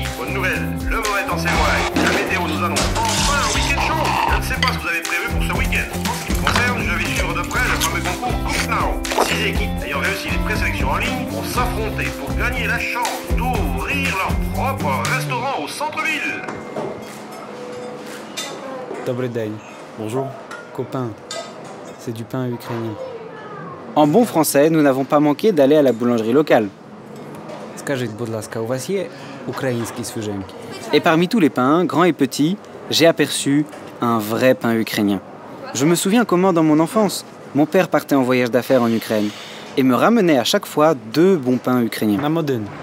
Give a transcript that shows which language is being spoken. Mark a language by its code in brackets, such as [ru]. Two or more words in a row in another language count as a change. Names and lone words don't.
[fr] Bonne nouvelle, le mauvais temps s'éloigne. La météo nous annonce enfin un week-end chaud. Je ne sais pas ce que vous avez prévu pour ce week-end. En ce qui me concerne, je vais suivre de près le fameux concours Cook Now. 6 équipes ayant réussi les présélections en ligne vont s'affronter pour gagner la chance d'ouvrir leur propre restaurant au centre-ville. [uk] Добрий день. [fr] Bonjour. Copain, c'est du pain ukrainien. En bon français, nous n'avons pas manqué d'aller à la boulangerie locale. [uk] Скажіть, будь ласка, у вас є українські свіженькі? [fr] Et parmi tous les pains, grands et petits, j'ai aperçu un vrai pain ukrainien. Je me souviens comment, dans mon enfance, mon père partait en voyage d'affaires en Ukraine et me ramenait à chaque fois 2 bons pains ukrainiens. [uk] Нам один.